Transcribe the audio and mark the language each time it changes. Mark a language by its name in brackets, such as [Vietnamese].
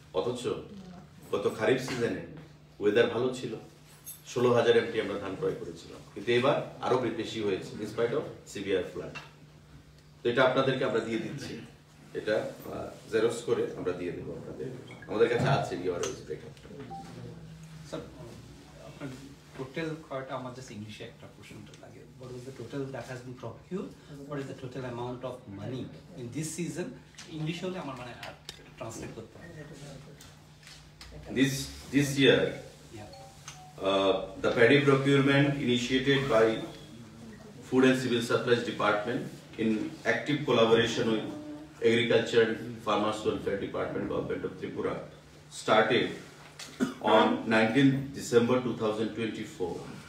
[Bangla] অথচ গত খারিফ সিজনে ওয়েদার ভালো ছিল, 16,000 এমটি আমরা ধান ক্রয় করেছিলাম, কিন্তু এবার আরো বেশি হয়েছে [English] In spite of severe flood. [Bangla] তো এটা আপনাদেরকে আমরা দিয়ে দিচ্ছি, এটা জেরক্স করে আমরা দিয়ে দেবো আপনাদের, আমাদের কাছে আছে ইউআরএস ব্রেকআপ। স্যার, আপনার টোটাল কয়টা, আমার জাস্ট ইংলিশে একটা প্রশ্নটা লাগে, [English] what was the total that has been procured, what is the total amount of money in this season? [Bangla] ইংলিশে হলে আমার মানে ট্রান্সলেট করতে হবে। [English] This year, the paddy procurement initiated by Food and Civil Supplies Department in active collaboration with Agriculture and Farmers Welfare Department, Government of Tripura, started on 19th December 2024